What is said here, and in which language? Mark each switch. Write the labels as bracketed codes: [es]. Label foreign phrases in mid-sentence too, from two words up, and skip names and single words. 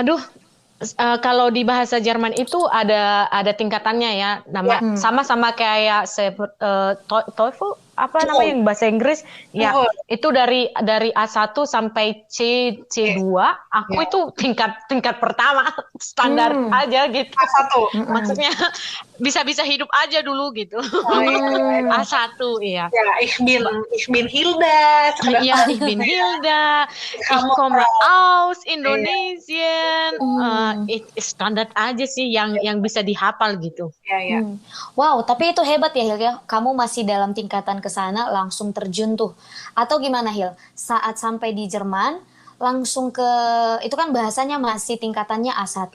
[id] Aduh, kalau di bahasa Jerman itu ada tingkatannya ya, sama-sama kayak TOEFL apa namanya yang bahasa Inggris ya, itu dari A1 sampai C2, aku itu tingkat pertama standar aja gitu. A1. Maksudnya bisa hidup aja dulu gitu. A1 iya. Ya, [de] ich bin Hilda. Iya, ich bin Hilda. Ich komme aus Indonesian. [id] Standar aja sih yang bisa dihafal gitu. Ya. Wow, tapi itu hebat ya Hil ya. Kamu masih dalam tingkatan ke sana langsung terjun tuh. Atau gimana Hil? Saat sampai di Jerman langsung ke itu kan bahasanya masih tingkatannya A1.